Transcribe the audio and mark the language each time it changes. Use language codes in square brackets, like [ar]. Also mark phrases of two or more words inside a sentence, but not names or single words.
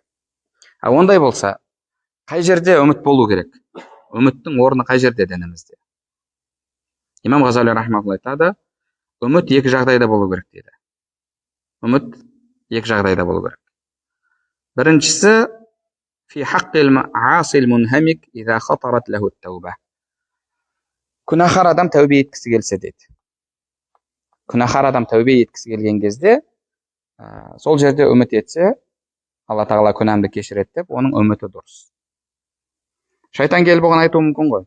[kk] Ондай болса, қай жерде үміт болу керек? Үміттің орны қай жерде дінімізде? Имам Ғазали рахмаулла айтады, үміт екі жағдайда болу керек дейді. Үміт екі жағдайда болу керек. Біріншісі, [ar] في حق العاصي المنهمك إذا خطرت له التوبة. [kk] Күнәһар адам тәубе еткісі келсе дейді. Күнәһар адам тәубе еткісі келген кезде, сол жерде үміт етсе, Алла тағала күнәмді кешіреді деп, оның үміті дұрыс. Шайтан келіп оған айтуы мүмкін ғой.